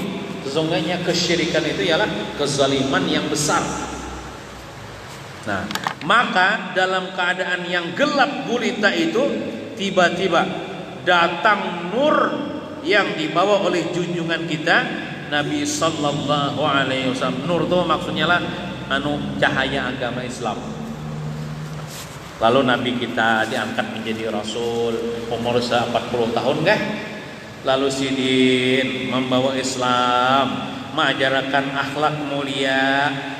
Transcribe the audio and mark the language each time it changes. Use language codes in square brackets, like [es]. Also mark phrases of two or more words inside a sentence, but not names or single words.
[id] Sesungguhnya kesyirikan itu ialah kezaliman yang besar. Nah, maka dalam keadaan yang gelap gulita itu tiba-tiba datang nur yang dibawa oleh junjungan kita Nabi [ar] صلى الله عليه وسلم. [id] Nur itu maksudnya lah cahaya agama Islam. Lalu Nabi kita diangkat menjadi rasul umur 40 tahun kah? Lalu Sidin membawa Islam, mengajarkan akhlak mulia.